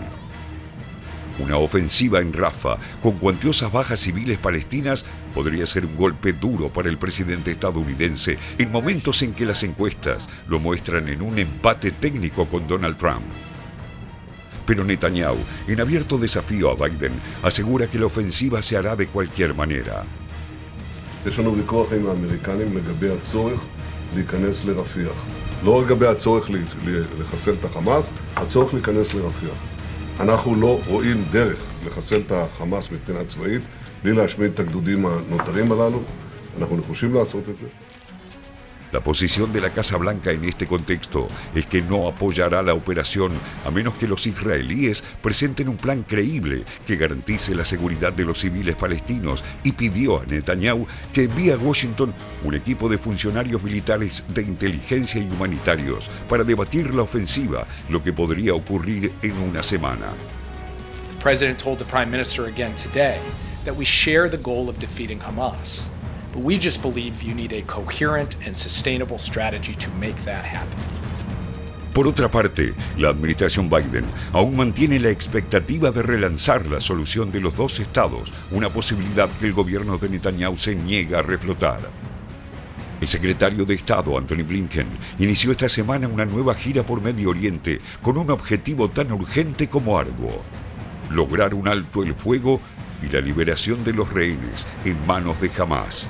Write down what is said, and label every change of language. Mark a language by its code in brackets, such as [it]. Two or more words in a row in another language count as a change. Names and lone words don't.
[es] Una ofensiva en Rafah con cuantiosas bajas civiles palestinas podría ser un golpe duro para el presidente estadounidense en momentos en que las encuestas lo muestran en un empate técnico con Donald Trump. Pero Netanyahu, en abierto desafío a Biden, asegura que la ofensiva se hará de cualquier manera. [he] יש לנו ויכוח עם האמריקנים לגבי הצורך להיכנס לרפיח. לא רק לגבי הצורך לחסל את החמאס, הצורך להיכנס לרפיח. אנחנו לא רואים דרך לחסל את החמאס מבחינה צבאית, בלי להשמיד את הגדודים הנותרים הללו. אנחנו נחושים לעשות את זה. [es] La posición de la Casa Blanca en este contexto es que no apoyará la operación a menos que los israelíes presenten un plan creíble que garantice la seguridad de los civiles palestinos y pidió a Netanyahu que envíe a Washington un equipo de funcionarios militares de inteligencia y humanitarios para debatir la ofensiva, lo que podría ocurrir en una semana. [en] The President told the Prime Minister again today that we share the goal of defeating Hamas. But we just believe you need a coherent and sustainable strategy to make that happen. [es] Por otra parte, la administración Biden aún mantiene la expectativa de relanzar la solución de los dos estados, una posibilidad que el gobierno de Netanyahu se niega a reflotar. El secretario de Estado, Antony Blinken, inició esta semana una nueva gira por Medio Oriente con un objetivo tan urgente como arduo: lograr un alto el fuego y la liberación de los rehenes en manos de Hamás.